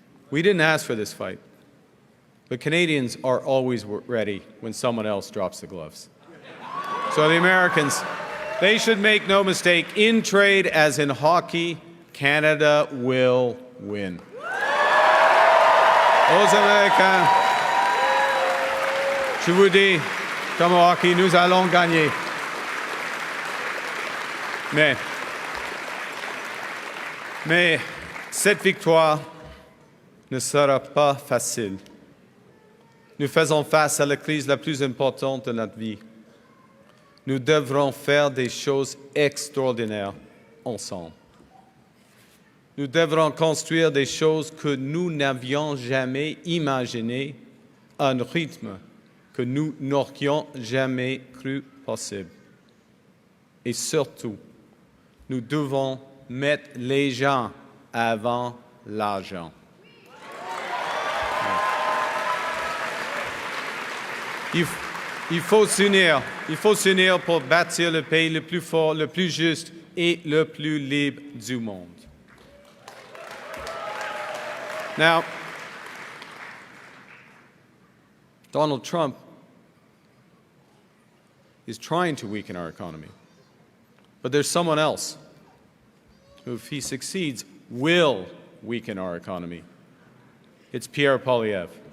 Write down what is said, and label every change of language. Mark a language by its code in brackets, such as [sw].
[en] We didn't ask for this fight. But Canadians are always ready when someone else drops the gloves. So the Americans, they should make no mistake, in trade as in hockey, Canada will win. [fr] Aux Américains, je vous dis, comme au hockey, nous allons gagner. Mais cette victoire ne sera pas facile. Nous faisons face à la crise la plus importante de notre vie. Nous devrons faire des choses extraordinaires ensemble. Nous devrons construire des choses que nous n'avions jamais imaginées à un rythme que nous n'aurions jamais cru possible. Et surtout, nous devons mettre les gens avant l'argent. Il faut s'unir pour bâtir le pays le plus fort, le plus juste et le plus libre du monde. [en] Now, Donald Trump is trying to weaken our economy. But there's someone else who, if he succeeds, will weaken our economy. It's Pierre Poilievre.